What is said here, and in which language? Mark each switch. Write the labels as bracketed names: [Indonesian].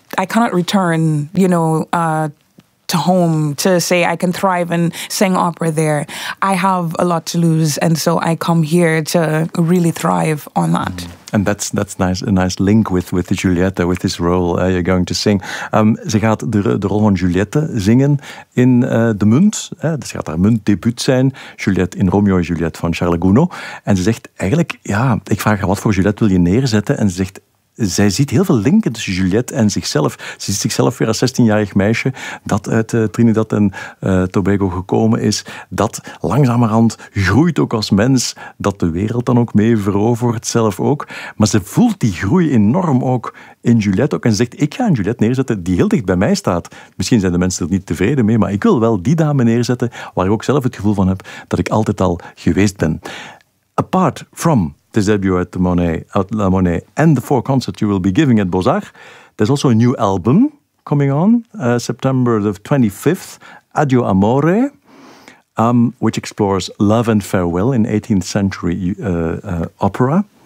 [English] I cannot return, you know, to home to say I can thrive and sing opera there. I have a lot to lose, and so I come here to really thrive on that. And that's nice, a nice link with the Juliette, with this role you're going to sing. [Dutch] Ze gaat de rol van Juliette zingen in De Munt. Dus gaat haar Munt-debuut zijn. Juliette in Romeo en Juliette van Charles Gounod. En ze zegt eigenlijk, ik vraag haar, wat voor Juliette wil je neerzetten? En ze zegt, zij ziet heel veel linken tussen Juliette en zichzelf. Ze ziet zichzelf weer als 16-jarig meisje dat uit Trinidad en Tobago gekomen is. Dat langzamerhand groeit ook als mens. Dat de wereld dan ook mee verovert, zelf ook. Maar ze voelt die groei enorm ook in Juliette ook. En zegt, ik ga een Juliette neerzetten die heel dicht bij mij staat. Misschien zijn de mensen er niet tevreden mee, maar ik wil wel die dame neerzetten waar ik ook zelf het gevoel van heb dat ik altijd al geweest ben. [English] Apart from the debut at the Monet, at La Monet, and the four concerts you will be giving at Beaux-Arts, there's also a new album coming on September the 25th, Adio Amore, which explores love and farewell in 18th century opera.